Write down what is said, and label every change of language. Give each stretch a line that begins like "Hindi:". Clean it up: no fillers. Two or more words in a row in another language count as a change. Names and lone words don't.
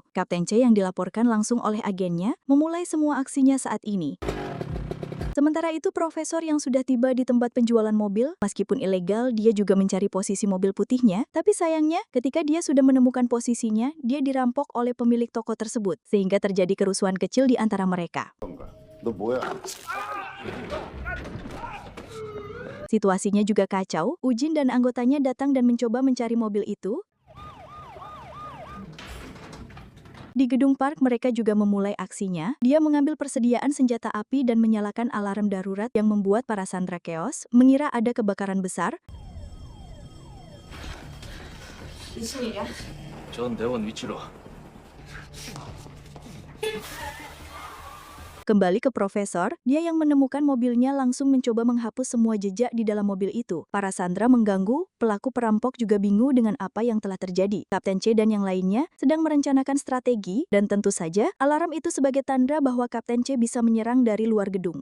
Indonesian: Kapten C yang dilaporkan langsung oleh agennya memulai semua aksinya saat ini. Sementara itu profesor yang sudah tiba di tempat penjualan mobil, meskipun ilegal dia juga mencari posisi mobil putihnya, tapi sayangnya ketika dia sudah menemukan posisinya, dia dirampok oleh pemilik toko tersebut, sehingga terjadi kerusuhan kecil di antara mereka.
Korean: 너 뭐야?
Indonesian: Situasinya juga kacau, Ujin dan anggotanya datang dan mencoba mencari mobil itu. Di gedung park mereka juga memulai aksinya. Dia mengambil persediaan senjata api dan menyalakan alarm darurat yang membuat para sandera chaos mengira ada kebakaran besar.
Korean: 전 대원 위치로.
Indonesian: Kembali ke profesor, dia yang menemukan mobilnya langsung mencoba menghapus semua jejak di dalam mobil itu. Para sandera mengganggu, pelaku perampok juga bingung dengan apa yang telah terjadi. Kapten C dan yang lainnya sedang merencanakan strategi, dan tentu saja alarm itu sebagai tanda bahwa Kapten C bisa menyerang dari luar gedung.